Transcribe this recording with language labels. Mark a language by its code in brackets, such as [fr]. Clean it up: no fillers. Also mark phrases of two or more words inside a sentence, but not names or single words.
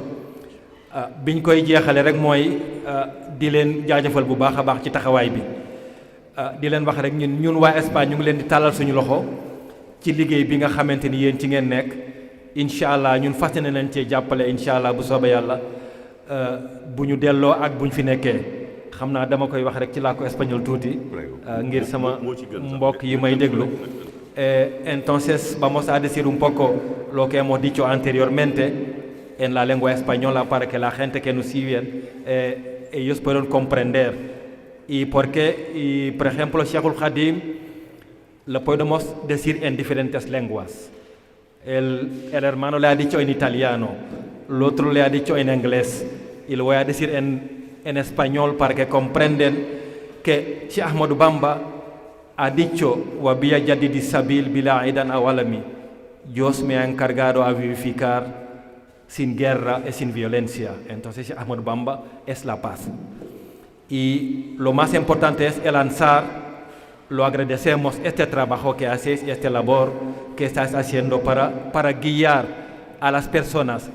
[wo] biñ koy jeexale rek mooy di leen jaajëfal bu baax a baax ci taxawaay bi di leen wax rek ñun waa Espagne ñu ngi leen di tàllal suñu loxo ci liggéey bi nga xamante ni yéen ci ngeen nekk [ar] إن شاء الله [wo] ñun fas yéene nañ cee jàppale [ar] إن شاء الله [wo] bu soobee yàlla bu ñu delloo ak bu ñu fi nekkee xam naa dama koy wax rek ci làkku espagnol tuuti ngir sama mbokk yi may déglu. [es] Entonces vamos a decir un poco lo que hemos dicho anteriormente en la lengua española para que la gente que nos sigue ellos puedan comprender. Y por ejemplo, Cheikhul Khadim lo podemos decir en diferentes lenguas. El hermano le ha dicho en italiano, el otro le ha dicho en inglés, y lo voy a decir en español para que comprendan que Cheikh Ahmadou Bamba ha dicho, [ar] وبي جدد السبيل بلا إدام ولا دم, [es] Dios me ha encargado a vivificar sin guerra y sin violencia. Entonces Ahmadou Bamba es la paz. Y lo más importante es el Ansar. Lo agradecemos este trabajo que hacéis y esta labor que estáis haciendo para guiar a las personas.